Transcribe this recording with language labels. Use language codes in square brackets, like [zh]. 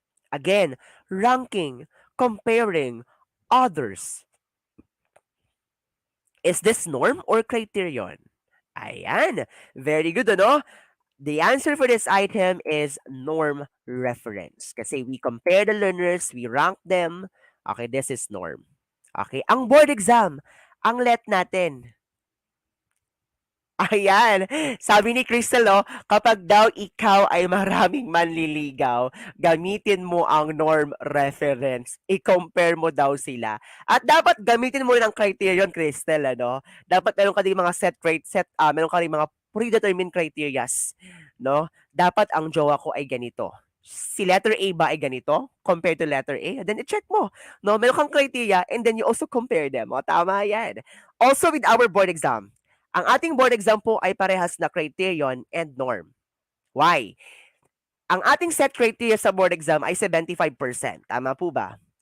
[en] Again, ranking, comparing others. Is this norm or criterion? Ayan. Very good, ano? The answer for this item is norm reference. Kasi we compare the learners, we rank them. Okay, this is norm. [tl] Okay, ang board exam, ang let natin. Ayan. Sabi ni Crystal, no, kapag daw ikaw ay maraming manliligaw, gamitin mo ang norm reference. I-compare mo daw sila. At dapat gamitin mo rin ang criterion, Crystal, ano? Dapat meron ka din mga meron ka rin mga predetermined criterias, no? Dapat ang jowa ko ay ganito. Si letter A ba ay ganito compared to letter A? Then i-check mo. [en] No, [tl] meron kang [en] criteria and then you also compare them. [tl] O, tama yan. [en] Also with our board exam, [tl] ang ating board exam po ay parehas na criterion and norm. Why? Ang ating set criteria sa board exam ay 75%. Tama po ba?